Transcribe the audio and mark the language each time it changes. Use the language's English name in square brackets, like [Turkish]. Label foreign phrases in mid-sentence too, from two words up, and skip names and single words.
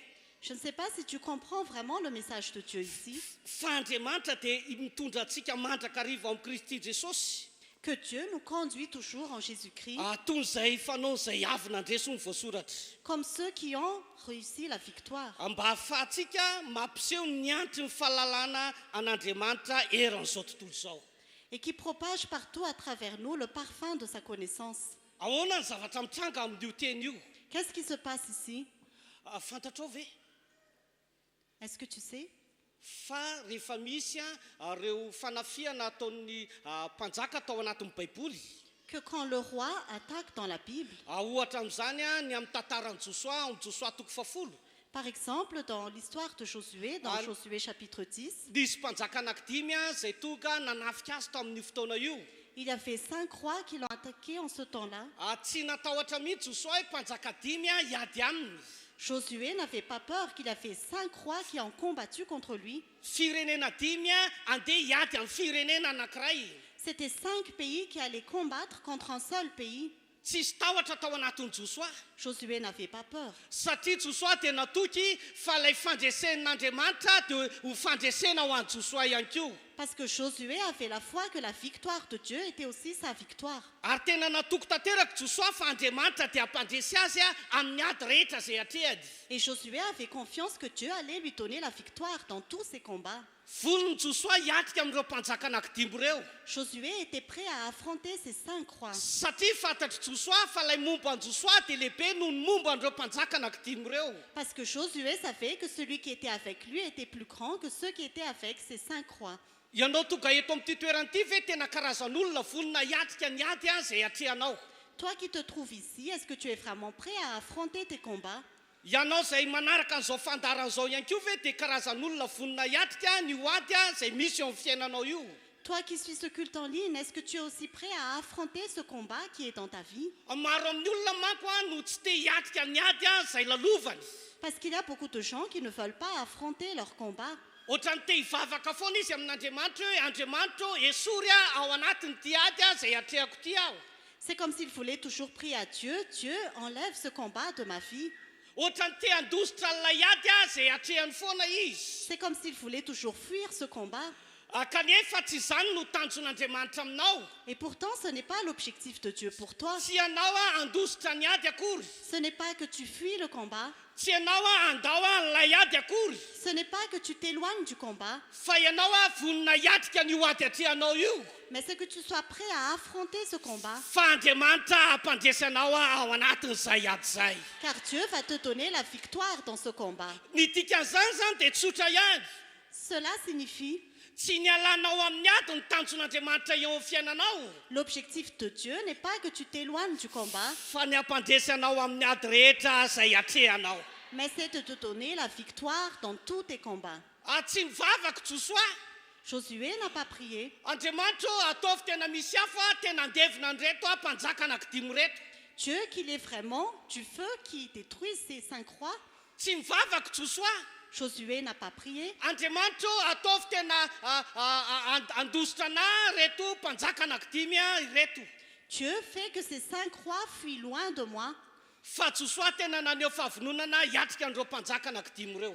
[French] Je ne sais pas si tu comprends vraiment le message de Dieu ici, [Malagasy] Fa Andriamanitra dia mitondra antsika mandrakariva amin'ny Kristy Jesosy. [French] que Dieu nous conduit toujours en Jésus-Christ, [Malagasy] Toy izay fanao izay avy nandresy ny voasoratra. [French] comme ceux qui ont réussi la victoire, [Malagasy] Mba ahafahantsika mampiseho ny antony ny fahalalana an'Andriamanitra eran'izao tontolo izao. [French] et qui propage partout à travers nous le parfum de sa connaissance. [Malagasy] Ahoana ny zavatra mitranga amin'io teny io? [French] Qu'est-ce qui se passe ici? [Malagasy] Fantatrao ve? [French] Est-ce que tu sais? [Malagasy] Fa rehefa misy reo fanafiana ataon'ny mpanjaka tao anatin'ny Baiboly. [French] Que quand le roi attaque dans la Bible, [Malagasy] Ohatra amin'izany ny amin'ny tantaran'i Josoa, amin'ny Josoa 10. [French] par exemple dans l'histoire de Josué, dans Josué chapitre 10, [Malagasy] Nisy mpanjaka anankidimy izay tonga nanafika azy tamin'io fotoana io. [French] il y avait 5 rois qui l'ont attaqué en ce temps-là. [Malagasy] Tsy natahotra mihitsy Josoa hoe mpanjaka dimy hiady aminy. [French] Josué n'avait pas peur qu'il a fait 5 rois qui ont combattu contre lui. [Malagasy] Firenena dimy andeha hiady amin'ny firenena anankiray. [French] C'était 5 pays qui allaient combattre contre un seul pays. [Malagasy] Tsisy tahotra tao anatin'ny Josoa. [French] Josué n'avait pas peur. [Malagasy] Satria Josoa dia natoky fa ilay fandresen'Andriamanitra dia ho fandresena ho an'i Josoa ihany koa. [French] Parce que Josué avait la foi que la victoire de Dieu était aussi sa victoire. [Malagasy] Ary tena natoky tanteraka Josoa fa Andriamanitra dia hampandresy azy amin'ny ady rehetra izay atrehany. [French] Et Josué avait confiance que Dieu allait lui donner la victoire dans tous ses combats. [Malagasy] Volony Josoa hiatrika amin'ireo mpanjaka anankidimy ireo. [French] Josué était prêt à affronter ces 5 rois. [Malagasy] Satria fantatry Josoa fa ilay momba an'i Josoa dia lehibe noho ny momba an'ireo mpanjaka anankidimy ireo. [French] Parce que Josué savait que celui qui était avec lui était plus grand que ceux qui étaient avec ces 5 rois. [Malagasy] Ianao tonga eto amin'ity toerana ve tena karazan'olona volona hiatrika ny ady izay atrehanao. [French] Toi qui te trouves ici, est-ce que tu es vraiment prêt à affronter tes combats? [Malagasy] Ianao izay manaraka an'izao fandaran'izao ihany koa ve dia karazan'olona vonona hiatrika ny hoady izay misy eo amin'ny fiainanao io. [French] Toi qui suis ce culte en ligne, est-ce que tu es aussi prêt à affronter ce combat qui est dans ta vie? [Malagasy] Maro amin'ny olona manko no tsy te hiatrika ny ady izay lalovany. [French] Parce qu'il y a beaucoup de gens qui ne veulent pas affronter leur combat. [Malagasy] Ohatrany te hivavaka foana izy amin'Andriamanitra hoe Andriamanitra esory ao anatin'ity ady izay atrehako ity aho. [French] C'est comme s'il voulait toujours prier à Dieu, Dieu enlève ce combat de ma vie. [Malagasy] Ohatrany te handositra ilay ady izay atrehany foana izy. [French] C'est comme s'il voulait toujours fuir ce combat. [Malagasy] Kanefa tsy izany no tanjon'Andriamanitra aminao. [French] Et pourtant, ce n'est pas l'objectif de Dieu pour toi. [Malagasy] Tsy ianao handositra ny ady akory. [French] Ce n'est pas que tu fuis le combat. [Malagasy] Tsy ianao handao ilay ady akory. [French] Ce n'est pas que tu t'éloignes du combat. [Malagasy] Fa ianao vonona hiatrika ny ady atrehanao io. [French] Mais c'est que tu sois prêt à affronter ce combat. [Malagasy] Fa Andriamanitra hampandresy anao ao anatin'izay ady izay. [French] Car Dieu va te donner la victoire dans ce combat. [Malagasy] Ny dikan'izany zany dia tsotra ihany. [French] Cela signifie, [Malagasy] Tsy nialanao amin'ny ady ny tanjon'Andriamanitra eo amin'ny fiainanao. [French] l'objectif de Dieu n'est pas que tu t'éloignes du combat, [Malagasy] Fa ny hampandresy anao amin'ny ady rehetra izay atrehanao. [French] mais c'est de te donner la victoire dans tous tes combats. [Malagasy] Tsy mivavaka Josoa. [French] Josué n'a pas prié. [Malagasy] Andriamanitra ataovy tena misy hafa tena andevina an'ireto mpanjaka anankidimy reto. [French] Dieu qu'il est vraiment du feu qui détruit ces 5 rois. [Malagasy] Tsy mivavaka Josoa. [French] Josué n'a pas prié. [Malagasy] Andriamanitra ataovy tena andositra anahy reto mpanjaka anankidimy ireto. [French] Dieu fait que ces 5 rois fuient loin de moi. [Malagasy] Fa Josoa tena naneho fahavononana hiatrika an'ireo mpanjaka anankidimy ireo.